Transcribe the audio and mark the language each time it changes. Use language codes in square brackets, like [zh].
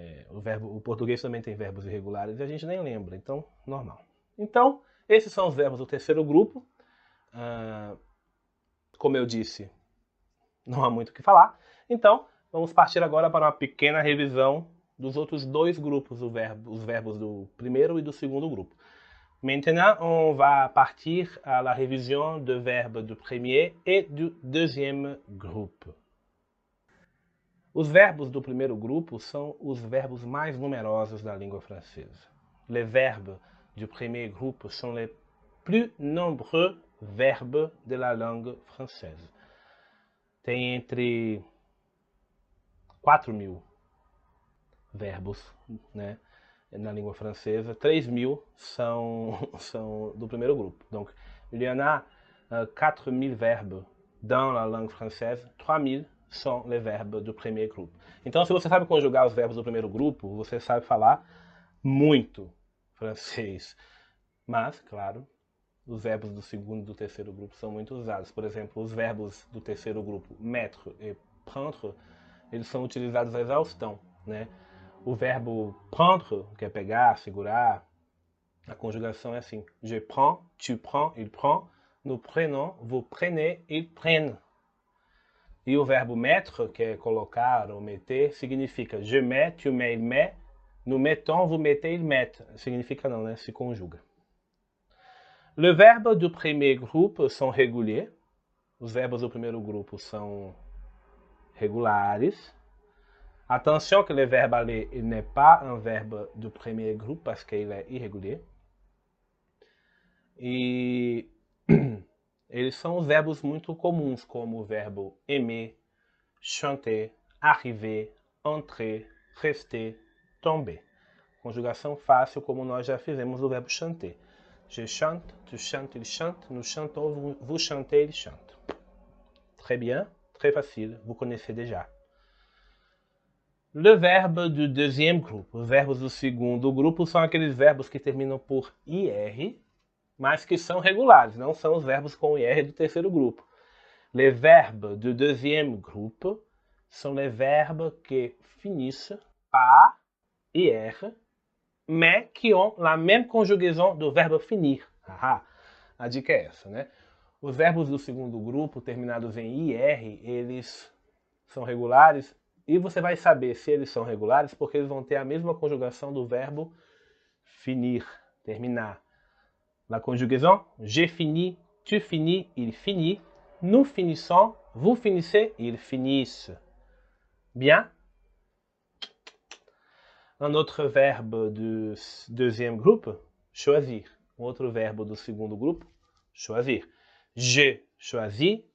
[pt] O português também tem verbos irregulares e a gente nem lembra, então, normal. Então, esses são os verbos do terceiro grupo. Como eu disse, não há muito o que falar. Então, vamos partir agora para uma pequena revisão dos outros dois grupos, os verbos do primeiro e do segundo grupo. [fr] Maintenant, on va partir à la révision de verbes du premier et du deuxième groupe. [pt] Os verbos do primeiro grupo são os verbos mais numerosos da língua francesa. [fr] Les verbes du premier groupe sont les plus nombreux verbes de la langue française. [pt] Tem entre 4.000 verbos, né, na língua francesa. 3.000 são do primeiro grupo. [fr] Donc, il y en a 4.000 verbes dans la langue française, 3.000 são les verbes [pt] do primeiro grupo. Então, se você sabe conjugar os verbos do primeiro grupo, você sabe falar muito francês. Mas, claro, os verbos do segundo e do terceiro grupo são muito usados. Por exemplo, os verbos do terceiro grupo, mettre e prendre, eles são utilizados à exaustão, né? O verbo prendre, que é pegar, segurar, a conjugação é assim. [fr] Je prends, tu prends, il prend. Nous prenons, vous prenez, ils prennent. [pt] E o verbo mettre, que é colocar ou meter, significa [fr] je mets, tu mets, il met. Nous mettons, vous mettez, il met. [pt] Significa não, né? Se conjuga. [fr] Le verbe du premier groupe sont réguliers. [pt] Os verbos do primeiro grupo são regulares. [fr] Attention que le verbe aller, il n'est pas un verbe du premier groupe parce qu'il est irrégulier. [pt] E eles são os verbos muito comuns, como o verbo aimer, chanter, arriver, entrer, rester, tomber. Conjugação fácil, como nós já fizemos o verbo chanter. [fr] Je chante, tu chantes, il chante, nous chantons, vous chantez, il chante. Très bien, très facile, vous connaissez déjà. Le verbe du deuxième groupe. [pt] Os verbos do segundo grupo são aqueles verbos que terminam por IR, mas que são regulares, não são os verbos com IR do terceiro grupo. [fr] Les verbes du deuxième groupe sont les verbes qui finissent par IR, mais qui ont la même conjugaison do verbe finir. [pt] A dica é essa, né? Os verbos do segundo grupo, terminados em IR, eles são regulares, e você vai saber se eles são regulares porque eles vão ter a mesma conjugação do verbo finir, terminar. [fr] La conjugaison, j'ai fini, tu finis, il finit, nous finissons, vous finissez, ils finissent. Bien? Un autre verbe du deuxième groupe, choisir. [pt] Um outro verbo do segundo grupo, [fr] choisir. Je choisis,